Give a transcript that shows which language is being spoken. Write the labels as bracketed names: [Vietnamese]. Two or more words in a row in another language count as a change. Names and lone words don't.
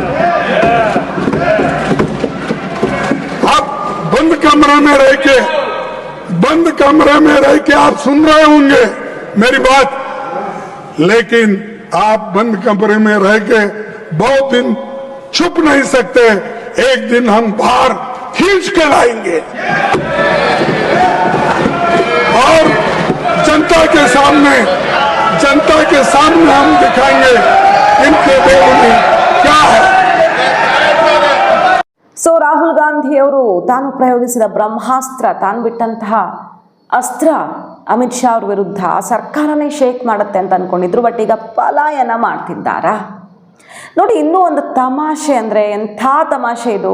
[Hindi] आप बंद कमरे में रह के आप सुन रहे होंगे मेरी बात, लेकिन आप बंद कमरे में रह के बहुत दिन छुप नहीं सकते, एक दिन हम बाहर खींच कर लाएंगे और जनता के सामने हम दिखाएंगे इनके देश में क्या है। [Kannada] ಸೊ ರಾಹುಲ್ ಗಾಂಧಿ ಅವರು ತಾನು ಪ್ರಯೋಗಿಸಿದ ಬ್ರಹ್ಮಾಸ್ತ್ರ, ತಾನು ಬಿಟ್ಟಂತಹ ಅಸ್ತ್ರ ಅಮಿತ್ ಶಾ ಅವ್ರ ವಿರುದ್ಧ ಸರ್ಕಾರನೇ ಶೇಕ್ ಮಾಡುತ್ತೆ ಅಂತ ಅಂದ್ಕೊಂಡಿದ್ರು. ಬಟ್ ಈಗ ಪಲಾಯನ ಮಾಡ್ತಿದ್ದಾರಾ ನೋಡಿ. ಇನ್ನೂ ಒಂದು ತಮಾಷೆ ಅಂದರೆ ಎಂಥ ತಮಾಷೆ ಇದು.